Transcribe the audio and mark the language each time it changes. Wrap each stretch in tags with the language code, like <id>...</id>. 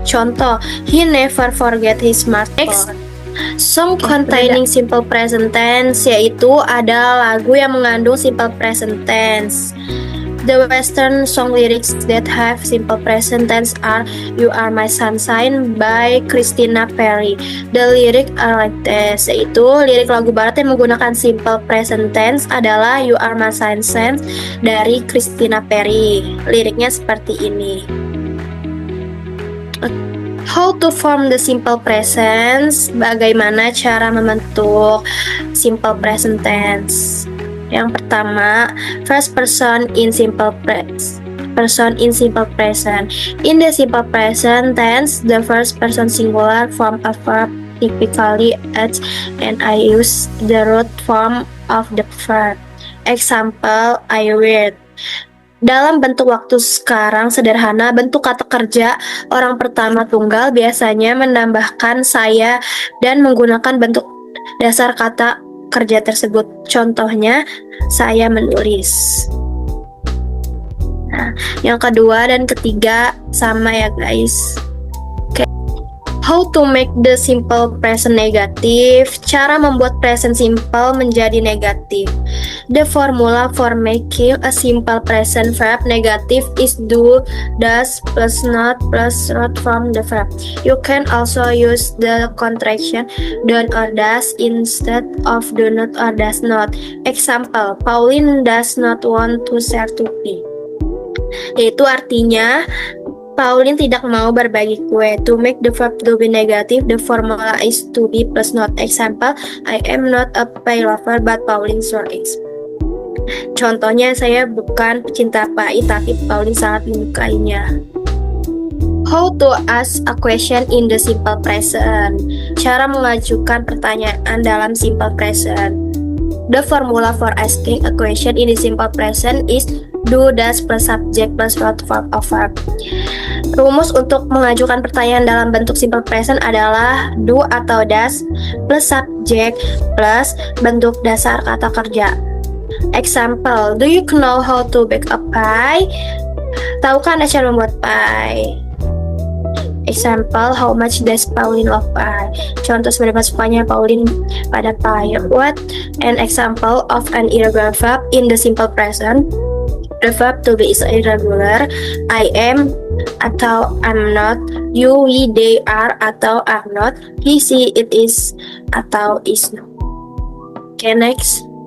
<en>Contoh, he never forget his smartphone. Song containing simple present tense</en> <id>yaitu ada lagu yang mengandung simple present tense.</id> <en>The Western song lyrics that have simple present tense are You Are My Sunshine by Christina Perri. The lyrics are like this,</en> <id>yaitu lirik lagu barat yang menggunakan simple present tense adalah You Are My Sunshine dari Christina Perri. Liriknya seperti ini.</id> <en>How to form the simple present?</en> <id>Bagaimana cara membentuk simple present tense? Yang pertama,</id> <en>first person in simple present. In the simple present tense, the first person singular form a verb typically adds and I use the root form of the verb. Example, I read.</en> <id>Dalam bentuk waktu sekarang sederhana, bentuk kata kerja orang pertama tunggal biasanya menambahkan saya dan menggunakan bentuk dasar kata kerja tersebut. Contohnya, saya menulis. Nah, yang kedua dan ketiga sama ya guys.</id> <en>How to make the simple present negative?</en> <id>Cara membuat present simple menjadi negatif.</id> <en>The formula for making a simple present verb negative is do, does, plus not, plus root from the verb. You can also use the contraction don't or does instead of do not or does not. Example, Pauline does not want to share to me.</en> <id>Yaitu artinya Pauline tidak mau berbagi kue.</id> <en>To make the verb to be negative, the formula is to be plus not. Example, I am not a pie lover but Pauline sure is.</en> <id>Contohnya, saya bukan pecinta pai tapi Pauline sangat menyukainya.</id> <en>How to ask a question in the simple present?</en> <id>Cara mengajukan pertanyaan dalam simple present.</id> <en>The formula for asking a question in the simple present is do, does, plus subject, plus root form of verb.</en> <id>Rumus untuk mengajukan pertanyaan dalam bentuk simple present adalah do atau does plus subject plus bentuk dasar kata kerja.</id> <en>Example, do you know how to bake a pie?</en> <id>Tahukah Anda cara membuat pie?</id> <en>Example, how much does Pauline love pie?</en> <id>Contoh, seberapa sukanya Pauline pada pie.</id> <en>What an example of an irregular verb in the simple present? The verb to be is irregular. I am atau I'm not, you, we, they are atau are not, he, she, it is atau is not. Okay, next.</en>